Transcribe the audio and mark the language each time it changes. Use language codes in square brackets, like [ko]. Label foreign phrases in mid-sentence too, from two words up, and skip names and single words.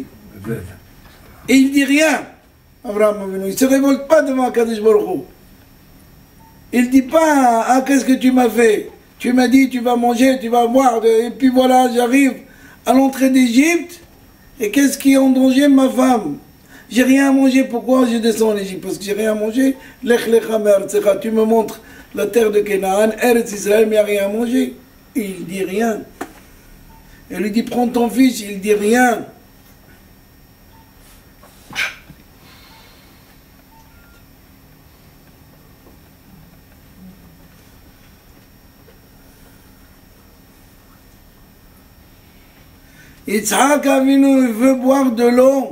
[fr] Et il dit rien. Abraham Avinu, il ne se révolte pas devant [he] קדוש ברוך הוא. [fr] Il ne dit pas, ah, qu'est-ce que tu m'as fait? Tu m'as dit, tu vas manger, tu vas boire, et puis voilà, j'arrive à l'entrée d'Égypte, et qu'est-ce qui est en danger? Ma femme. J'ai rien à manger, pourquoi je descends en Égypte? Parce que j'ai rien à manger. [he] לך לך מארצך, [fr] tu me montres la terre de Canaan, Eretz Israël, mais il n'y a rien à manger. Et il ne dit rien. Elle lui dit, prends ton fils, il ne dit rien. Yitzhak Avinu, il veut boire de l'eau.